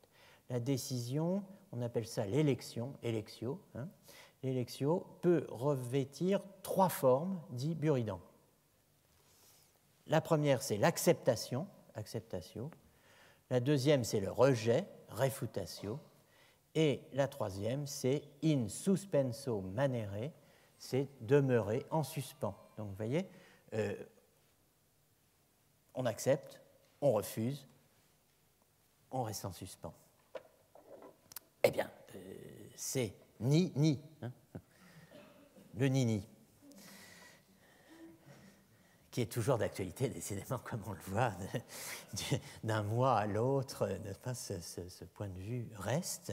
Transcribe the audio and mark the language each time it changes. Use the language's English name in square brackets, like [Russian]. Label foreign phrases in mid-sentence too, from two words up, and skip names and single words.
[French] La décision, on appelle ça l'élection, electio. Hein. L'électio peut revêtir 3 formes, dit Buridan. La première, c'est l'acceptation, acceptatio. La deuxième, c'est le rejet, refutatio. Et la troisième, c'est [Latin] in suspenso manere, [French] c'est demeurer en suspens. Donc, vous voyez, on accepte, on refuse, on reste en suspens. Eh bien, c'est ni, hein, le ni, qui est toujours d'actualité, décidément, comme on le voit, d'un mois à l'autre, ce point de vue reste.